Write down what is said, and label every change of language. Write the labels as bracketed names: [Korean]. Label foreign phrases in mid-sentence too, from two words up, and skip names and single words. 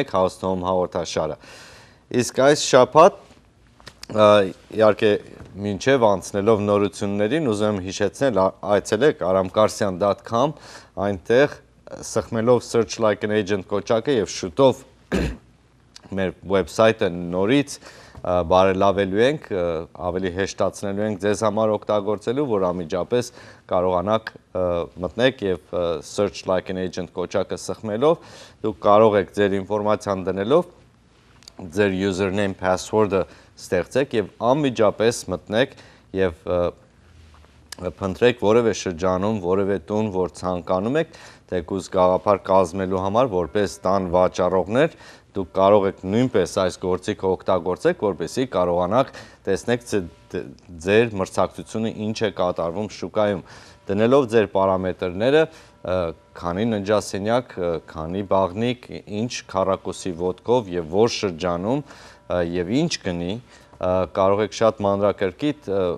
[Armenian] եք House to Home հաղորդաշարը։ Իսկ այս շաբաթ իհարկե մինչև անցնելով նորություններին ուզում եմ հիշեցնել այցելեք aramkarsian.com, այնտեղ սխմելով [English] search like an agent [Armenian] կոճակը եւ շուտով մեր վեբսայթը նորից բարելավելու ենք, ավելի հեշտացնելու ենք ձեզ համար օգտագործելու, որ անմիջապես կարողանաք մտնեք եւ [English] search like an agent [Armenian] կոճակը սխմելով դուք կարող եք ձեր ինֆորմացիան դնելով ձեր [English] username password- [Armenian] ը ստեղծեք եւ անմիջապես մտնեք եւ փնտրեք որևէ շրջանում, որևէ տուն, որ ցանկանում եք, թեկուզ գաղափար կազմելու համար, որպես տան վաճառողներ, դուք կարող եք նույնպես այս գործիքը օգտագործեք, որպեսզի կարողանաք տեսնեք ձեր մրցակցությունը ինչ է կատարվում շուկայում, դնելով ձեր պարամետրները, քանի ննջասենյակ, քանի բաղնիկ, ինչ քառակուսի ոտքով եւ որ շրջանում եւ ինչ գնի, կարող եք շատ մանրակրկիտ